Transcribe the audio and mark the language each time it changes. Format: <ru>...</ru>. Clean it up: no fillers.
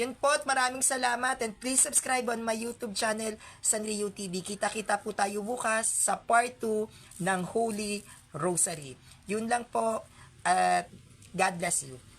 <tl>Yun po, at maraming salamat,</tl> <en>and please subscribe on my YouTube channel, Sanrio TV.</en> <tl>Kita-kita po tayo bukas sa part 2 ng Holy Rosary. Yun lang po, at</tl> <en>God bless you.</en>